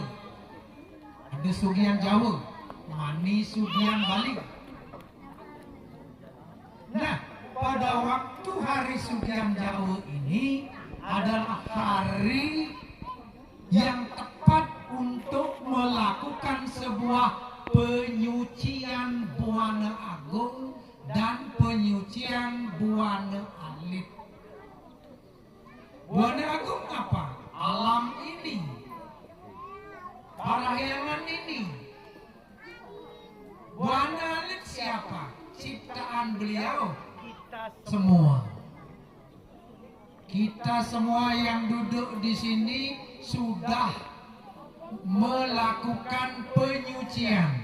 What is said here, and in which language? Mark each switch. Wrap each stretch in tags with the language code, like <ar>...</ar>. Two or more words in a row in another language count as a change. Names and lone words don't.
<id>Ada Sugian Jawa, mani Sugian Bali. Nah, pada waktu hari Sugian Jawa ini adalah hari yang tepat untuk melakukan sebuah penyucian Buana Agung dan penyucian Buana Alit. Buana Agung apa? Alam ini, parahyangan ini. Buana Alit siapa? Ciptaan beliau semua. Kita semua yang duduk di sini sudah melakukan penyucian.</id>